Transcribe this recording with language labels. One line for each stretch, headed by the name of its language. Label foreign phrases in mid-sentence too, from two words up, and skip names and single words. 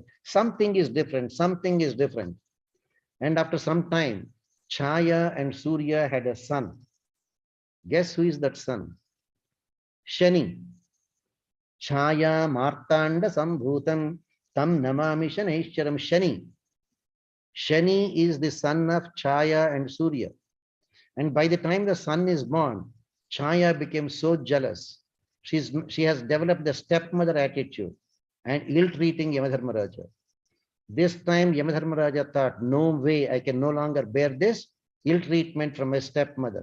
English: Something is different. Something is different. And after some time, Chaya and Surya had a son. Guess who is that son? Shani.
Sanskrit: छाया मार्तण्ड सम्भूतं तं नमामि शनैश्चरम्.
English: Shani. Shani is the son of Chaya and Surya. And by the time the son is born, Chaya became so jealous. She has developed the stepmother attitude and ill-treating Yamadharmaraja. This time Yamadharmaraja thought, no way, I can no longer bear this ill-treatment from my stepmother.